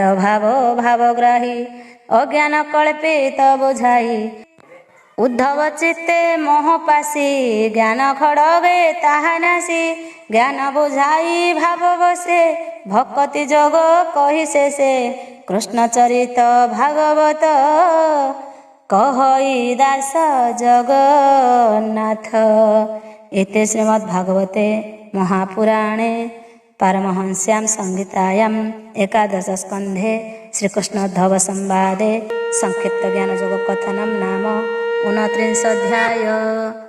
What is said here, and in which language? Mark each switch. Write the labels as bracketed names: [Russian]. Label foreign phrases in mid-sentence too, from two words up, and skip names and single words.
[Odia] ଭାବ ଭାବଗ୍ରାହୀ ଅଜ୍ଞାନ କଳ୍ପିତ ବୁଝାଇ ଉଦ୍ଧବ ଚିତ୍ତେ ମୋହ ପାଶି ଜ୍ଞାନ ଖଡ଼ବେ ତାହା ନାଶି ଜ୍ଞାନ ବୁଝାଇ ଭାବ ବସେ ଭକତି ଯୋଗ କହି ଶେଷେ କୃଷ୍ଣ ଚରିତ ଭାଗବତ କହଇ ଦାସ ଜଗନ୍ନାଥ। [Sanskrit] एते श्रीमद्भागवते महापुराणे पारमहंस्यां संहितायां एकादश स्कन्धे श्रीकृष्णोद्धव संवादे संक्षिप्त ज्ञानयोगकथनं नाम 29 अध्याय।